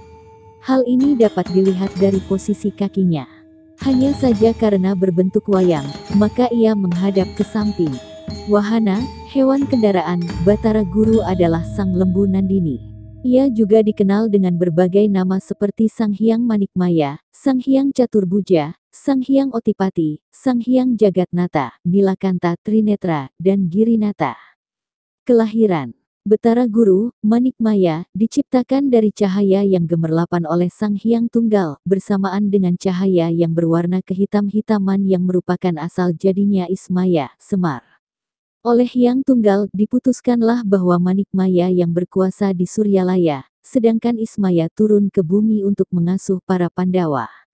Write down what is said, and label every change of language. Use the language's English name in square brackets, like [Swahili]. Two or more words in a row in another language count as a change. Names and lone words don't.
[Indonesian] Hal ini dapat dilihat dari posisi kakinya. Hanya saja karena berbentuk wayang, maka ia menghadap ke samping. Wahana, hewan kendaraan, Batara Guru adalah Sang Lembu Nandini. Ia juga dikenal dengan berbagai nama seperti Sang Hyang Manikmaya, Sang Hyang Caturbuja, Sang Hyang Otipati, Sang Hyang Jagatnata, Nilakanta Trinetra, dan Girinata. Kelahiran Batara Guru, Manikmaya, diciptakan dari cahaya yang gemerlapan oleh Sang Hyang Tunggal, bersamaan dengan cahaya yang berwarna kehitam-hitaman yang merupakan asal jadinya Ismaya, Semar. Oleh Hyang Tunggal, diputuskanlah bahwa Manikmaya yang berkuasa di Suryalaya, sedangkan Ismaya turun ke bumi untuk mengasuh para Pandawa.